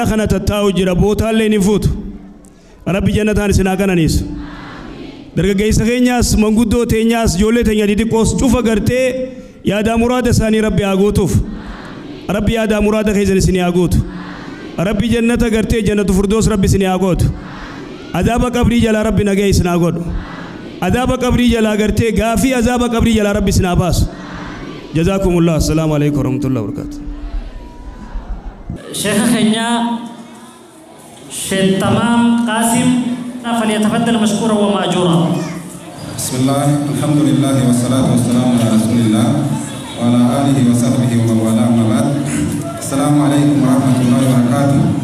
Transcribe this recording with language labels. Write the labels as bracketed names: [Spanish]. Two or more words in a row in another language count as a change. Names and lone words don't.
[Oromo] kana tattaa'u jira bootaallee ni fuutu rabbi jannataan isin haa qananiisu dargaggeessa keenyaas manguddoo teenyaas ijoollee teenya xixiqqoos cufa gartee yaadaa muraada isaanii rabbi haa guutuuf rabbi yaadaa muraada keessan isin haa guutu rabbi jannata gartee jannatu firdoos rabbi isin haa gootu azaaba qabrii jalaa rabbi nagee isin haa godhu azaaba qabrii jalaa gartee gaafii azaaba qabrii jalaa rabbi isin haa baasu [Arabic] جزاكم الله السلام عليكم ورحمة الله وبركاته شيخ خنيا شيخ تمام قاسم فليتفضل مشكورا ومأجورا. بسم الله الحمد لله والصلاة والسلام على رسول الله وعلى آله وصحبه ومن والاه أما بعد السلام عليكم ورحمة الله وبركاته.